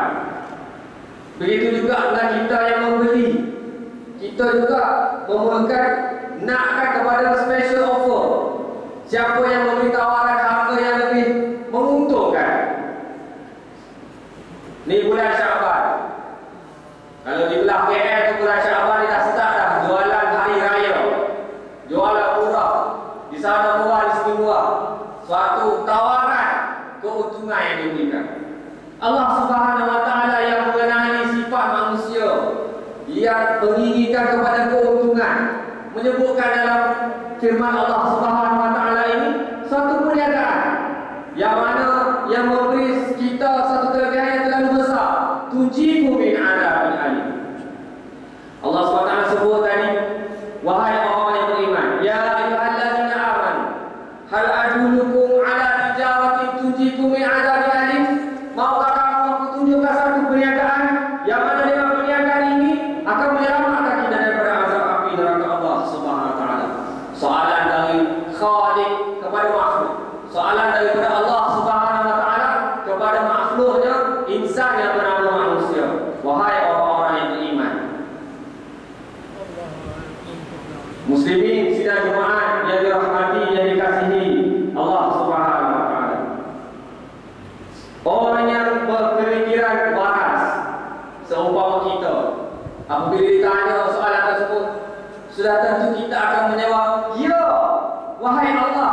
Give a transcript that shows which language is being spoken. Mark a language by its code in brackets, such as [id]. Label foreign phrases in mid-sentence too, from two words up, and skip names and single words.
[ms] Begitu juga dengan kita yang membeli, kita juga memerlukan nakkan kepada [en] special offer. [ms] Siapa yang memberi tawaran harga yang lebih menguntungkan. Ni bulan Syaban. Kalau di belah KL tu bulan Syaban dia dah start dah jualan hari raya. Jualan murah. Di sana murah, di sini murah. Suatu tawaran keuntungan yang diberikan. Allah [ar] سبحانه وتعالى [ms] yang mengenali sifat manusia yang menginginkan kepada keuntungan, menyebutkan dalam firman Allah Subhanahu wa taala ini satu perniagaan yang mana yang memberi kita satu kelebihan yang terlalu besar, [ar] تنجيكم من عذاب أليم. [ms] Allah SWT sebut tadi, wahai orang yang beriman, [ar] يا أيها الذين آمنوا هل أدلكم على تجارة تنجيكم من عذاب أليم. [ms] Maukah kamu aku tunjukkan satu perniagaan yang mana dengan perniagaan ini akan menyelamatkan kita daripada azab api neraka Allah [ar] سبحانه وتعالى. [ms] Soalan dari Khaliq kepada makhluk, soalan daripada Allah [ar] سبحانه وتعالى [ms] kepada makhluknya, insan yang bernama manusia. Wahai orang-orang yang beriman, muslimin sidang Jumaat yang dirahmati, yang dikasihi Allah [ar] سبحانه وتعالى. [ms] Orang yang berpemikiran waras seumpama kita, apabila ditanya soalan tersebut, sudah tentu kita akan menjawab, ya, wahai Allah.